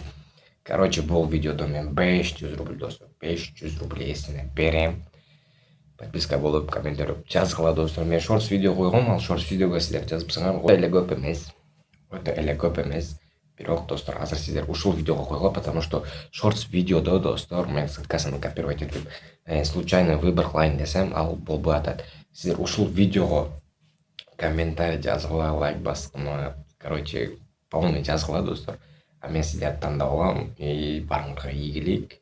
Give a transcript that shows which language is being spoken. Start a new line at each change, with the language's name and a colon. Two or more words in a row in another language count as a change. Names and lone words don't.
Kyrgyz: Короче, бул видеодо мен 500 рубль достор, 500 рубль эсине берем. Подписка болуп, комментарий жазгыла достор. Мен шортс видео койгом, ал шортс видеого сиздер жазыпсыңар. Өтө эле көп эмес. Бирок достор, азыр сиздер ушул видеого койгула,
Russian: потому что
Kyrgyz: шортс видеодо достор мен ссылкасын копировать этип,
Russian: случайно выбор
Kyrgyz: кылайын десем, ал болбой атат. Сиздер ушул видеого комментарий жазгыла, лайк баскыла, короче, полный жазгыла достор. Мен сиздерди тандап алам, и барыңарга ийгилик.